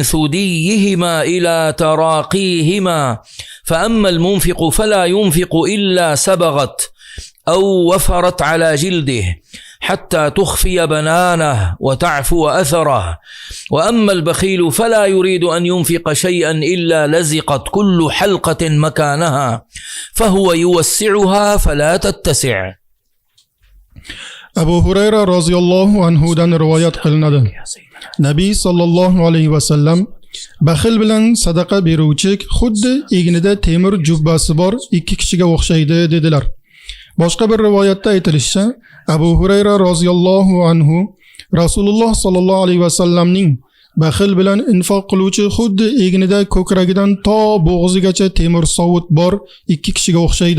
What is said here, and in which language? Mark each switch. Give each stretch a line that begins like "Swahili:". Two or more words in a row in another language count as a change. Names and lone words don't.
Arabic: ثديهما إلى تراقيهما، فأما المنفق فلا ينفق إلا سبغت أو وفرت على جلده حتى تخفي بنانه وتعفو أثره، وأما البخيل فلا يريد أن ينفق شيئا إلا لزقت كل حلقة مكانها فهو يوسعها فلا تتسع.
Uzbek: Abu Hurayra
Arabic: رضي الله عنه
Uzbek: rivoyat qilinadi. Nabiy
Arabic: صلى الله عليه وسلم
Uzbek: baxil bilan sadaqa beruvchi xuddi egnida temir jubbasi bor ikki kishiga o'xshaydi dedilar. Boshqa bir rivoyatda aytilishicha, Abu Hurayra
Arabic: رضي الله عنه
Uzbek: Rasululloh
Arabic: صلى الله عليه وسلم
Uzbek: baxil bilan infoq qiluvchi xuddi egnida ko'kragidan to bo'g'zigacha temir sovut bor ikki kishiga o'xshaydi.